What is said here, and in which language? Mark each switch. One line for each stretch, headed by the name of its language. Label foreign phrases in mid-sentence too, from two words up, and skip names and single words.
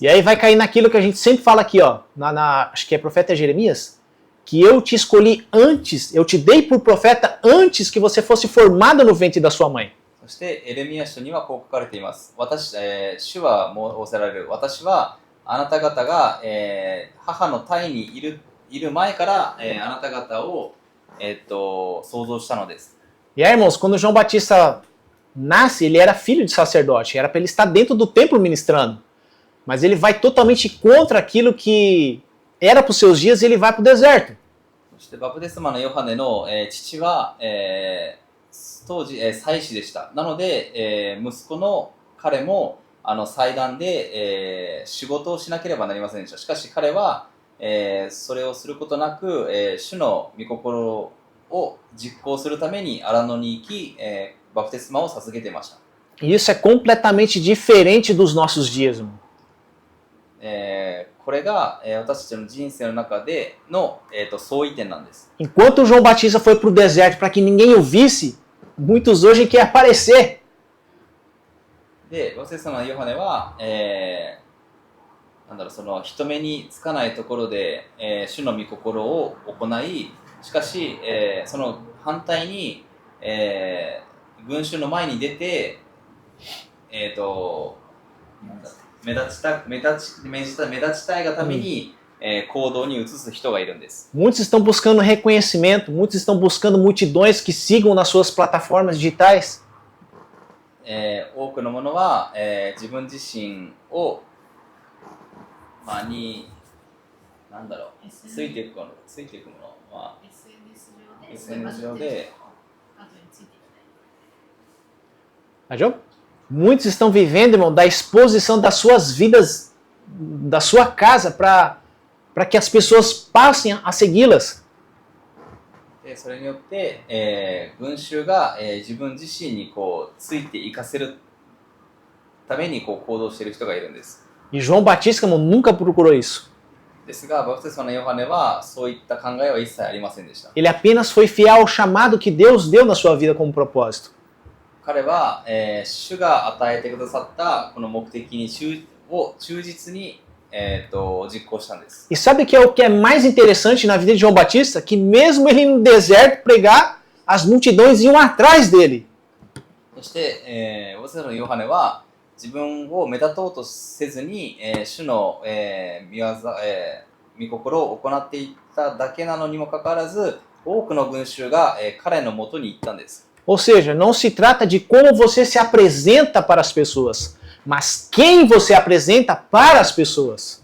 Portuguese: E aí vai cair naquilo que a gente sempre fala aqui, ó, acho que é profeta Jeremias, que eu te escolhi antes, eu te dei por profeta antes que você fosse formado no ventre da sua mãe.
Japanese: そしてエレミヤ書にはこう書かれています。主は仰せられる。私はあなた方が、母の胎にいる前から、あなた方を、創造したのです。
Portuguese: E aí, irmãos, quando João Batista nasce, ele era filho de sacerdote, era para ele estar dentro do templo ministrando. Mas ele vai totalmente contra aquilo que era para os seus dias e ele vai para o deserto.
Japanese: そしてバプテスマのヨハネの、父は、当時、祭司でした。なので、息子の彼も祭壇で、仕事をしなければなりませんでした。しかし彼は、それをすることなく、主の御心を実行するために荒野に行き、バプテスマを授けていました。
Portuguese: E isso é completamente diferente dos nossos dias, irmão.
Japanese: これが、私たちの人生の中での、相違点なんです。
Portuguese: Enquanto João Batista foi para o deserto para que ninguém o visse, muitos hoje querem aparecer.
Japanese: で、バプテスマのヨハネは、その人目につかないところで、主の御心を行い、しかし、その反対に、群衆の前に出て、目立ちたいがために、行動に移す人がいるんです。
Portuguese: Muitos estão buscando reconhecimento, muitos estão buscando multidões que sigam nas suas plataformas digitais.
Japanese: 多くのものは、自分自身を、ついていくものは、SNS 上で、
Portuguese: Entendeu? Muitos estão vivendo, irmão, da exposição das suas vidas, da sua casa, para que as pessoas passem a segui-las.
Japanese: それによって、群衆が、自分自身にこうついていかせるためにこう行動している人がいるんです。
Portuguese: E João Batista, irmão, nunca procurou isso.
Japanese: ですが、バプテスマのヨハネはそういった考えは一切ありませんでした。
Portuguese: Ele apenas foi fiel ao chamado que Deus deu na sua vida como propósito.
Japanese: 彼は、主が与えてくださったこの目的に忠実に、実行したんです。
Portuguese: E sabe o que é mais interessante na vida de João Batista? Que mesmo ele no deserto pregar, as multidões iam atrás dele.
Japanese: そして、バプテスマのヨハネは自分を目立とうとせずに、主の、御心を行っていっただけなのにもかかわらず、多くの群衆が、彼のもとに行ったんです。
Portuguese: Ou seja, não se trata de como você se apresenta para as pessoas, mas quem você apresenta para as pessoas.